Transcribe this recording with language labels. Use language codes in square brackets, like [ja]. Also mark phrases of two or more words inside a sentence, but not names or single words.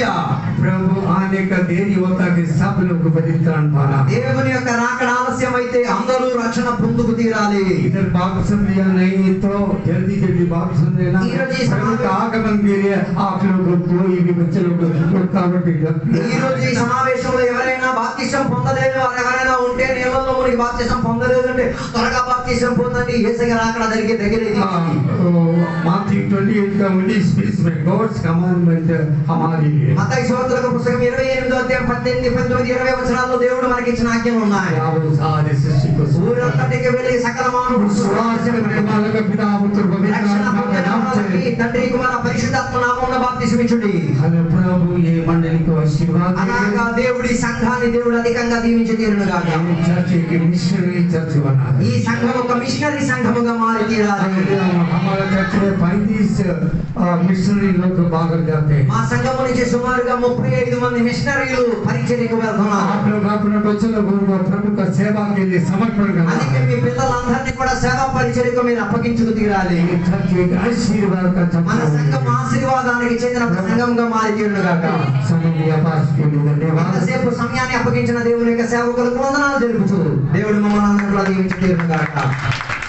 [hi] प्रभु आने का देरी होता कि सब लोग परित्राण पाना। [te] దేవుని యొక్క రాకడ ఆలస్యం అయితే అందరూ రక్షణ పొందుకు తీరాలి. [hi] इधर बाप्तिस्म लिया नहीं तो जल्दी बाप्तिस्म लेना। प्रभु का आगमन के लिए आप लोग कोई भी बच्चे लोग रुकावट। [te] ఈ రోజు ఈ సమావేశంలో ఎవరైనా బాప్తిసం పొందలేదు, ఎవరైనా ఉంటే నీళ్ళలో మునిగి బాప్తిసం పొందలేదంటే త్వరగా బాప్తిసం పొందండి, యేసయ్య రాకడ జరిగే దగ్గరే. [hi] Matthew 28 का 19-20 में [en] God's commandment [hi] हमारे लिए। [te] మత్తయి సువార్తల పుస్తకం 28వ అధ్యాయం 18, 19, 20 వచనాల్లో దేవుడు మనకి ఇచ్చిన ఆజ్ఞలు ఉన్నాయి. [hi] सारे सृष्टि को [te] ఊరంతటికి వెళ్ళి సకల మానవులకు [hi] पिता पुत्र [te] తండ్రి కుమార పరిశుద్ధాత్మ నామమున బాప్తిసం ఇచ్చుడి. [hi] प्रभु ये मंडली को आशीर्वाद [te] అలాగా దేవుడి సంఘాన్ని దేవుడు అధికంగా దీవించి తీరును గాక. [hi] चर्च की मिशनरी चर्च बना। [te] ఈ సంఘం ఒక మిషనరీ సంఘముగా మారి తీరాలి. [hi] हमारा चर्च में 35 मिशनरी लोग बाहर जाते हैं। [te] మా సంఘం నుంచి సుమారుగా 35 మంది మిషనరీలు పరిచర్యకు వెళ్తున్నారు. [hi] आप लोग अपने बच्चों को प्रभु का सेवा के लिए समर्पण करना। [te] అందుకే మీ పిల్లలందరినీ కూడా సేవా పరిచర్యకు మీరు అప్పగించుకు తీరాలి. [hi] चर्च एक आशीर्वाद का [te] మన సంఘం ఆశీర్వాదానికి చెందిన సంఘంగా మారి తీరును గాక. ఎంతసేపు సమయాన్ని అప్పగించిన దేవుని యొక్క సేవకులకు వందనాలు తెలుపుచు దేవుడు మమ్మల్ని అందరిలో దీవించి తీరును గాక.